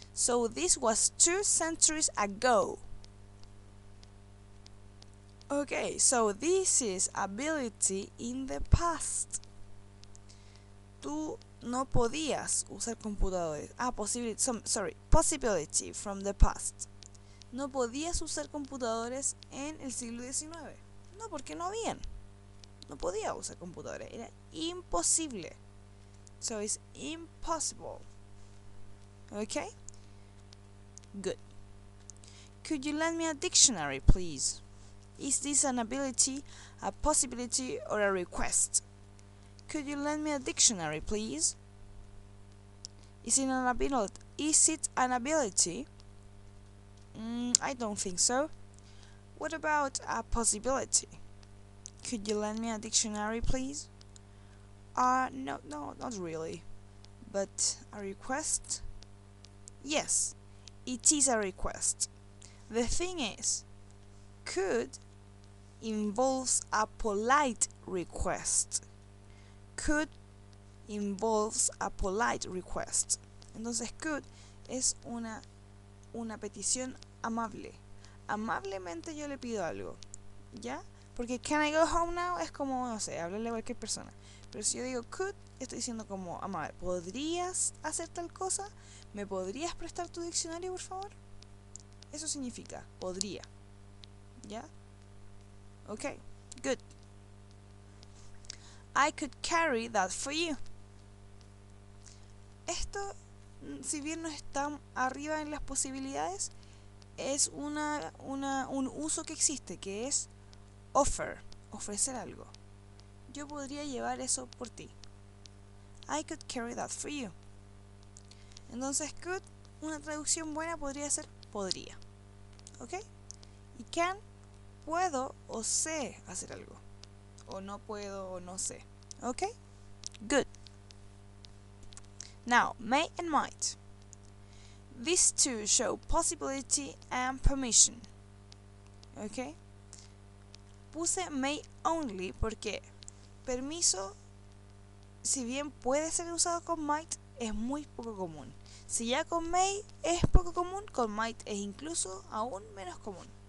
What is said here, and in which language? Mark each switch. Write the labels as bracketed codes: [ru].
[en] So this was 2 centuries ago. Okay, so this is ability in the past. [es] Tú no podías usar computadores. [en] Possibility from the past. [es] No podías usar computadores en el siglo XIX. No, porque no habían. No podía usar computadores. Era imposible. [en] So it's impossible. Okay? Good. Could you lend me a dictionary, please? Is this an ability, a possibility, or a request? Could you lend me a dictionary, please? Is it an ability? I don't think so. What about a possibility? Could you lend me a dictionary, please? No, not really. But a request? Yes, it is a request. The thing is, could involves a polite request. Could involves a polite request. [es] Entonces, could es una petición amable. Amablemente yo le pido algo, ¿ya? Porque [en] can I go home now [es] es como, no sé, hablarle a cualquier persona. Pero si yo digo could, estoy diciendo como amable. ¿Podrías hacer tal cosa? ¿Me podrías prestar tu diccionario, por favor? Eso significa podría, ¿ya? [en] Okay, good. I could carry that for you. [es] Esto, si bien no está arriba en las posibilidades, es un uso que existe, que es offer, ofrecer algo. Yo podría llevar eso por ti. [en] I could carry that for you. [es] Entonces, could, una traducción buena podría ser podría. ¿Ok? Y can, puedo o sé hacer algo. O no puedo o no sé. ¿Ok? [en] Good. Now, may and might. These two show possibility and permission. ¿Ok? [es] Puse may only porque permiso, si bien puede ser usado con might, es muy poco común. Si ya con may es poco común, con might es incluso aún menos común.